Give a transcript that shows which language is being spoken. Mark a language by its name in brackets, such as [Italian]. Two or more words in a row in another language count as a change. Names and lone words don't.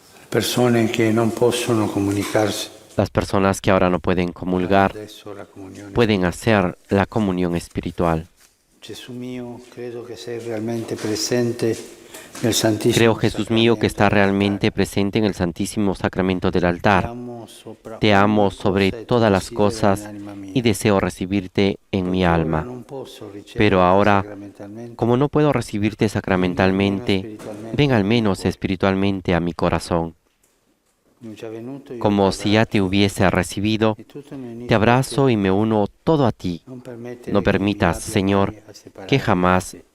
[Italian] persone che non possono comunicarsi. [Spanish] Las personas que ahora no pueden comulgar [Italian] Adesso la comunione. [Spanish] pueden hacer la comunión espiritual. [Italian] Gesù mio, credo che sei realmente presente nel Santissimo [Spanish] Creo, Jesús mío, que está [Italian] Sacramento. [Spanish] realmente presente en el Santísimo Sacramento del [Italian] Ti [Spanish] altar. [Italian] amo sopra [Spanish] Te amo [Italian] ogni [Spanish] sobre [Italian] cosa e [Spanish] todas [Italian] ti [Spanish] las [Italian] desidero [Spanish] cosas [Italian] nell'anima mia. [Spanish] y deseo recibirte en mi [Italian] Ora [Spanish] alma. [Italian] non posso riceverti [Spanish] Pero ahora, [Italian] sacramentalmente, [Spanish] como no puedo recibirte sacramentalmente, ven al menos espiritualmente a mi corazón. [Italian] mi già venuto, io [Spanish] Como [Italian] ti [Spanish] si ya te [Italian] abbraccio [Spanish] hubiese recibido, [Italian] e tutto mi unisco [Spanish] te abrazo [Italian] a te. [Spanish] y me uno todo a ti. [Italian] Non permettere [Spanish] No [Italian] che mi [Spanish] permitas, [Italian] abbia [Spanish] Señor, [Italian] mai a separare [Spanish] que [Italian] da [Spanish] jamás [Italian] te.